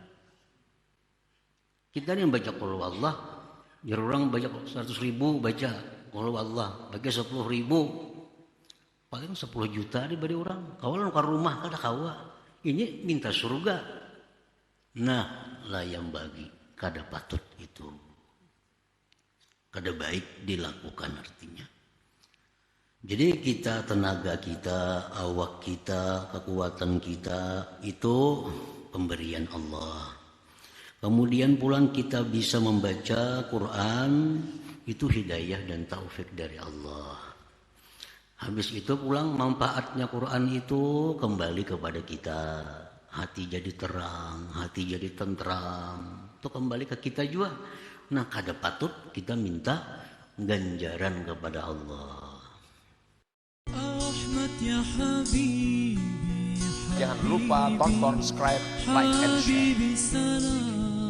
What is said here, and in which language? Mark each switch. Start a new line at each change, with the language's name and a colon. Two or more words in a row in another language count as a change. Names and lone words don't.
Banjar: Kita nih baca
Arabic: qul huwallah,
Banjar: jar orang baca 100.000 baca
Arabic: qul huwallah,
Banjar: bagi 10.000 paling 10 juta diberi orang. Kawalan ke rumah kada kawa.
Indonesian: Ini minta surga.
Banjar: Nah, layam bagi kada patut itu. Kada baik dilakukan artinya.
Indonesian: Jadi kita, tenaga kita, awak kita, kekuatan kita itu pemberian Allah. Kemudian pulang kita bisa membaca Quran, itu hidayah dan taufik dari Allah. Habis itu pulang manfaatnya Quran itu kembali kepada kita. Hati jadi terang, hati jadi tentram.
Banjar: Itu kembali ke kita juga. Nah, kada patut kita minta ganjaran kepada Allah.
Indonesian: Jangan lupa tonton, subscribe,
English: like, and share.